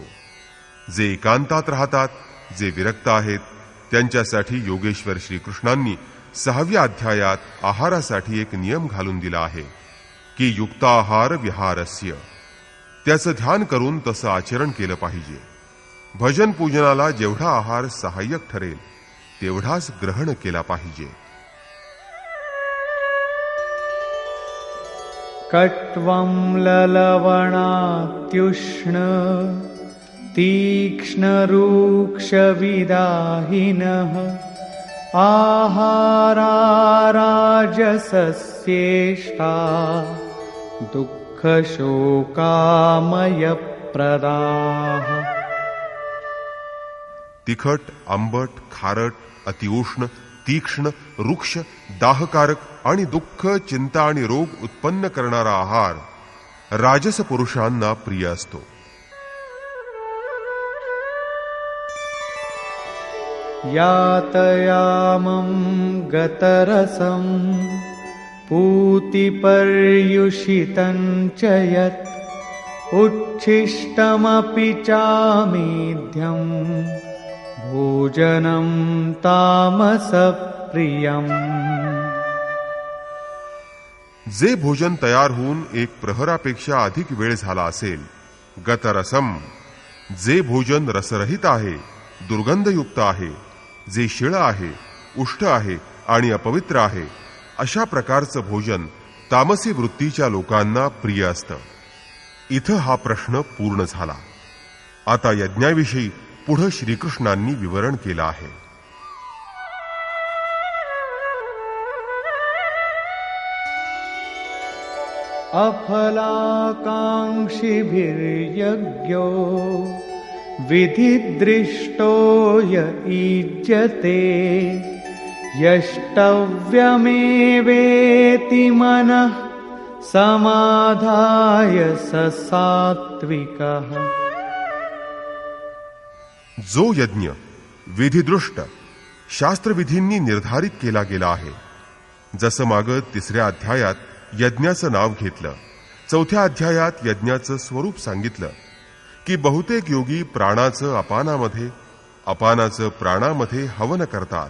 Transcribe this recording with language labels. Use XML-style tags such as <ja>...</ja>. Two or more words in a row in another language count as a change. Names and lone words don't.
<mr>जे एकांतात राहतात, जे विरक्त आहेत, त्यांच्यासाठी योगेश्वर श्रीकृष्णांनी 6व्या अध्यायात आहारासाठी एक नियम घालून दिला आहे की</mr> <sa>युक्ताहार विहारस्य.</sa> <mr>त्याचं ध्यान करून तसं आचरण केलं पाहिजे. भजन पूजनाला जेवढा आहार सहाय्यक ठरेल तेवढाच ग्रहण केला पाहिजे.</mr> <sa>कट्वं ललवणात्युष्ण तीक्ष्णरूक्षविदाहिनः आहारा राजसस्येष्टा दुःखशोकामयप्रदाः.</sa> <mr>तिखट, आंबट, खारट, अतिउष्ण, तीक्ष्ण, रुक्ष, दाहकारक आणि दुःख, चिंता आणि रोग उत्पन्न करणारा आहार राजस पुरुषांना प्रिय असतो.</mr> <sa>यातयामं गतरसं पूतिपर्युषितं च यत् उच्छिष्टमपि चामेध्यं भोजनं तामसप्रियम्.</sa> <mr>जे भोजन तयार होऊन एक प्रहरापेक्षा अधिक वेळ झाला असेल, गतरसम, जे भोजन रसरहित आहे, दुर्गंधयुक्त आहे, जे शिळ आहे, उष्ट आहे आणि अपवित्र आहे, अशा प्रकारचं भोजन तामसी वृत्तीच्या लोकांना प्रिय असतं. इथं हा प्रश्न पूर्ण झाला. आता यज्ञाविषयी पुढे श्रीकृष्णांनी विवरण केलं आहे.</mr> <sa>अफलाकाङ्क्षिभिर्यज्ञो विधिदृष्टो य ईज्यते यष्टव्यमेवेति मनः समाधाय स सात्विकः.</sa> <mr>जो यज्ञ विधिदृष्ट शास्त्रविधींनी निर्धारित केला गेला आहे, जसं मागं 3ऱ्या अध्यायात यज्ञाचं नाव घेतलं, 4थ्या अध्यायात यज्ञाचं स्वरूप सांगितलं की बहुतेक योगी प्राणाचं अपानामध्ये, अपानाचं प्राणामध्ये हवन करतात.</mr>